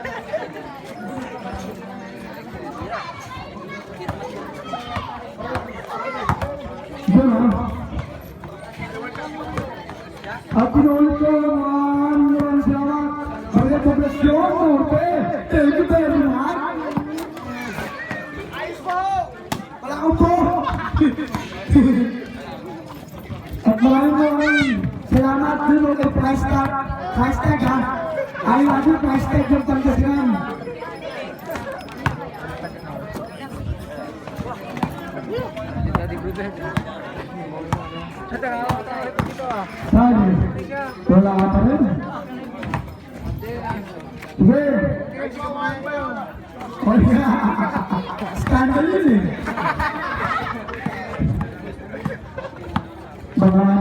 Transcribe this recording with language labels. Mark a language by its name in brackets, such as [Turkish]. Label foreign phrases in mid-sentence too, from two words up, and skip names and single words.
[Filipino] Diyan ha. At pinulit ko maraming salamat. Maria Poblacion, Norte. [English] Thank you very much. [Filipino] Ayos po. Wala ko po. At maraming salamat dun kay Price Tag. Price Tag ha. Ayaw natin Price Tag yung Pangasinan. [Indonesian] Jadi berubah. [Filipino] Ada dito ah. Sabi, wala ka pa rin. Sige. [English] O yeah. [Filipino] Scandal yun eh. Marami.